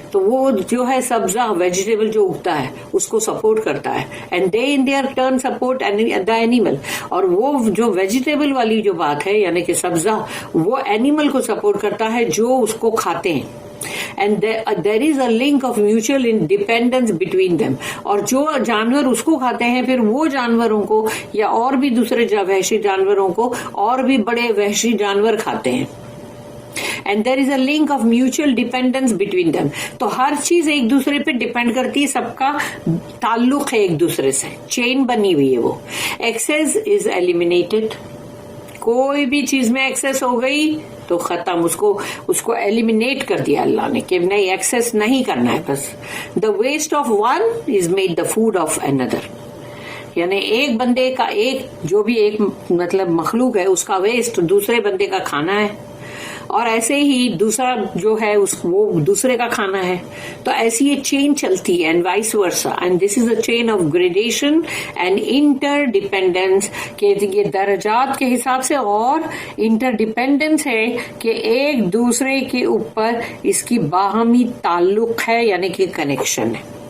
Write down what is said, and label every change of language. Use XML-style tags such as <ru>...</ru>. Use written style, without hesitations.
<ur>تو وہ جو ہے سبزہ ویجیٹیبل جو اگتا ہے اس کو سپورٹ کرتا ہے,</ur> <en>And they in their turn support the animal.</en> <ur>اور وہ جو ویجیٹیبل والی جو بات ہے یعنی کہ سبزہ وہ اینیمل کو سپورٹ کرتا ہے جو اس کو کھاتے ہیں.</ur> <en>And there is a link of mutual independence between them.</en> <ur>اور جو جانور اس کو کھاتے ہیں پھر وہ جانوروں کو یا اور بھی دوسرے وحشی جانوروں کو اور بھی بڑے وحشی جانور کھاتے ہیں.</ur> <en>And there is a link of mutual dependence between them.</en> <ur>تو ہر چیز ایک دوسرے پہ ڈیپینڈ کرتی ہے, سب کا تعلق ہے ایک دوسرے سے, چین بنی ہوئی ہے وہ.</ur> <en>Excess is eliminated.</en> <ur>کوئی بھی چیز میں ایکسس ہو گئی تو ختم, اس کو ایلیمینیٹ کر دیا اللہ نے کہ نہیں ایکسس نہیں کرنا ہے بس.</ur> <en>The waste of one is made the food of another.</en> <ur>یعنی ایک بندے کا ایک جو بھی ایک مطلب مخلوق ہے اس کا ویسٹ دوسرے بندے کا کھانا ہے. اور ایسے ہی دوسرا جو ہے وہ دوسرے کا کھانا ہے. تو ایسی یہ چین چلتی ہے</ur> <en>and vice versa, and this is a chain of gradation and interdependence,</en> <ur>کہ یہ درجات کے حساب سے اور انٹر ڈیپینڈنس ہے کہ ایک دوسرے کے اوپر اس کی باہمی تعلق ہے, یعنی کہ کنیکشن ہے.</ur>